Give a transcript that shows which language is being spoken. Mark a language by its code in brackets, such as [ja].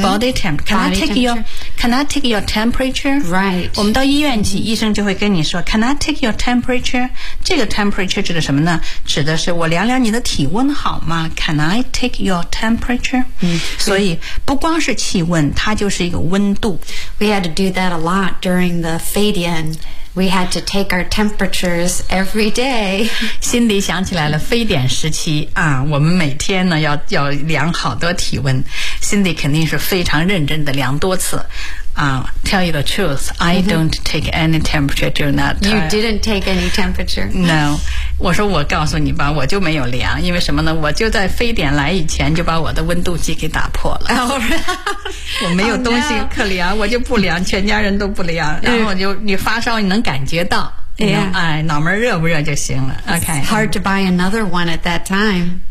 [en] body temperature. Can I take your temperature? Right. [zh] 我们到医院去、mm-hmm. 医生就会跟你说 [en] Can I take your temperature? [zh] 这个 temperature 指的什么呢？指的是我量量你的体温好吗？ [en] Can I take your temperature?、 Mm-hmm. [zh] 所以不光是气温，它就是一个温度。 [en] We had to do that a lot during the Fadian. We had to take our temperatures every day. [zh] 心里想起来了非典时期啊，我们每天呢要量好多体温。 Cindy 肯定是非常认真的量多次啊。 [en] Tell you the truth, I don't take any temperature during that time. You didn't take any temperature? No. [zh] 我说我告诉你吧，我就没有量，因为什么呢？我就在非典来以前就把我的温度计给打破了。我没有东西可量，我就不量，全家人都不量。然后就你发烧你能感觉到。 [en] Yeah. [zh] 哎，脑门热不热就行了。Okay. [en] It's hard to buy another one at that time.